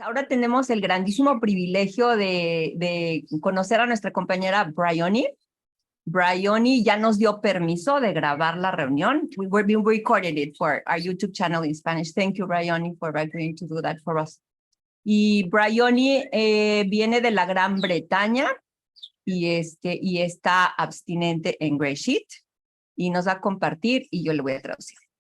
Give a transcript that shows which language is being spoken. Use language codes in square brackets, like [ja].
[es] Ahora tenemos el grandísimo privilegio de conocer a nuestra compañera BRIONY. BRIONY ya nos dio permiso de grabar la reunión. [en] We've been recording it for our YouTube channel in Spanish. Thank you, BRIONY, for agreeing to do that for us. [es] Y BRIONY viene de la Gran Bretaña y está abstinente en GreySheet y nos va a compartir y yo le voy a traducir.